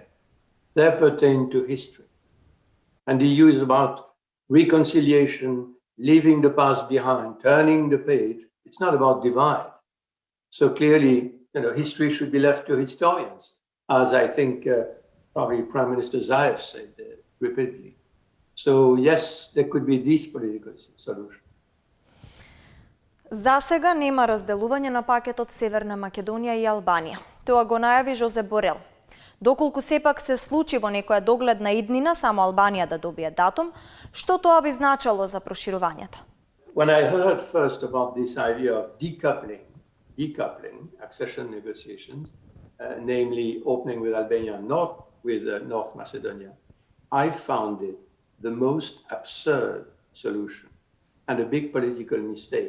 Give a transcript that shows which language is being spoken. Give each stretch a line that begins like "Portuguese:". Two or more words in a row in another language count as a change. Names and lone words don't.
English: They pertain to history. And the EU is about reconciliation, leaving the past behind, turning the page. It's not about divide. So clearly, history should be left to historians, as I think probably Prime Minister Zaev said repeatedly. So yes, there could be this political solution.
Macedonian: За сега нема разделување на пакетот Северна Македонија и Албанија. Тоа го најави Жозе Борел. Доколку сепак се случи во некоја догледна иднина само Албанија да добие датум, што тоа би значило за проширувањето?
English: When I heard first about this idea of decoupling accession negotiations, namely opening with Albania, not with North Macedonia, I found it the most absurd solution and a big political mistake.